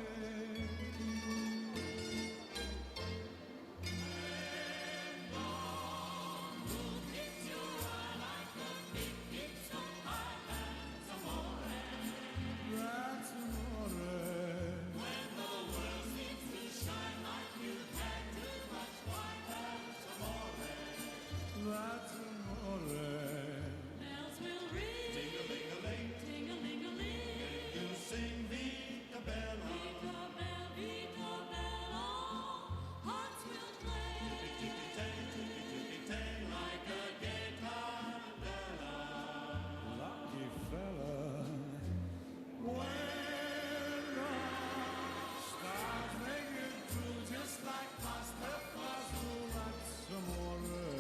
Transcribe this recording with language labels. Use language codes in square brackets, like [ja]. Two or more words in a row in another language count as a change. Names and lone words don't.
[en] That's amore. That's amore. Bells will ring, ting-a-ling-a-ling, ting-a-ling-a-ling. You sing [it] Vita Bella, Vita Bella, Vita Bella. [en] Hearts will play, ticky-ticky-tang, like a gay tarantella. Lucky fella. When the stars make it through, just like pasta fazzle, that's amore.